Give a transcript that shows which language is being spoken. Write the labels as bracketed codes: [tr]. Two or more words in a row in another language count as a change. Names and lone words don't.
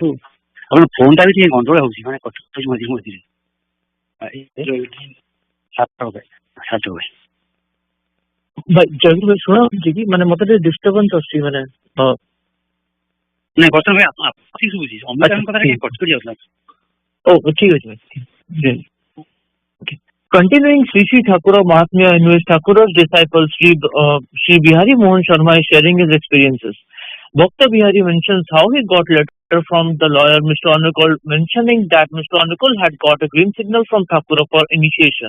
[or] ଆପଣ ଫୋନ୍ ଟା ବି ଟିକେ ଗଣ୍ଡଗୋଳ ହଉଛି, ମାନେ କଟୁଛି ମଝିରେ ମଝିରେ। ଜୟଗୁରୁ ଭାଇ ଶୁଣା ହଉଛି କି? ମାନେ ମତେ ଟିକେ ଡିଷ୍ଟର୍ବାନ୍ସ ଆସୁଛି, ମାନେ ନାଇଁ ବର୍ତ୍ତମାନ ଭାଇ ଠିକ ଶୁଭୁଛି। ଅମିତାଙ୍କ କଥା ଟିକେ କଟି ଯାଉଥିଲା। ଓ ଠିକ ଅଛି ଭାଇ। [en] Continuing Sri Sri Thakura Mahatmya, in which Thakura's disciple Sri Bihari Mohan Sharma is sharing his experiences. Bhakta Bihari mentions how he got letter from the lawyer Mr. Anukul mentioning that Mr. Anukul had got a green signal from Thakura for initiation.